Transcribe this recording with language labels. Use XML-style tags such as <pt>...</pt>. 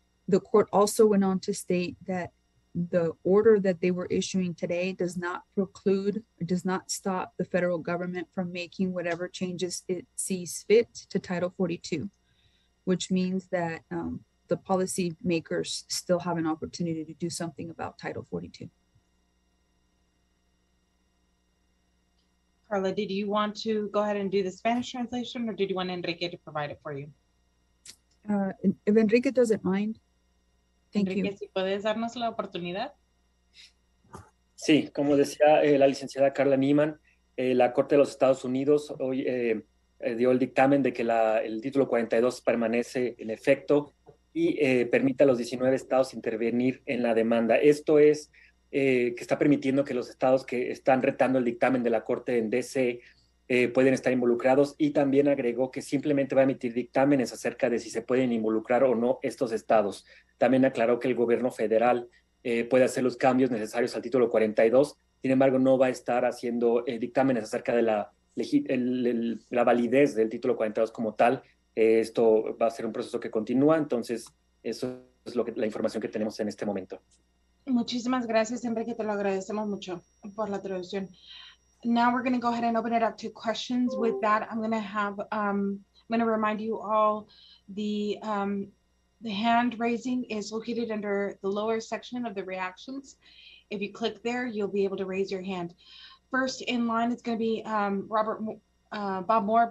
<en>The court also went on to state that the order that they were issuing today does not preclude, does not stop the federal government from making whatever changes it sees fit to Title 42, which means that the policy makers still have an opportunity to do something about Title 42. Carla, did you want to go ahead and do the Spanish translation, or did you want Enrique to provide it for you? If Enrique doesn't mind. Thank Enrique, you.</en> <es>si puedes darnos la oportunidad. Sí, como decía la licenciada Carla Neiman, la Corte de los Estados Unidos hoy dio el dictamen de que el título 42 permanece en efecto y permite a los 19 estados intervenir en la demanda. Esto es que está permitiendo que los estados que están retando el dictamen de la Corte en DC pueden estar involucrados, y también agregó que simplemente va a emitir dictámenes acerca de si se pueden involucrar o no estos estados. También aclaró que el gobierno federal puede hacer los cambios necesarios al título 42, sin embargo no va a estar haciendo dictámenes acerca de la la validez del título 42 como tal. Esto va a ser un proceso que continúa, entonces eso es la información que tenemos en este momento. Muchísimas gracias, Enrique, te lo agradecemos mucho por la traducción.</es> <en>Now we're going to go ahead and open it up to questions. With that, I'm going to remind you all the hand raising is located under the lower section of the reactions. If you click there, you'll be able to raise your hand. First in line is going to be Bob Moore.</en>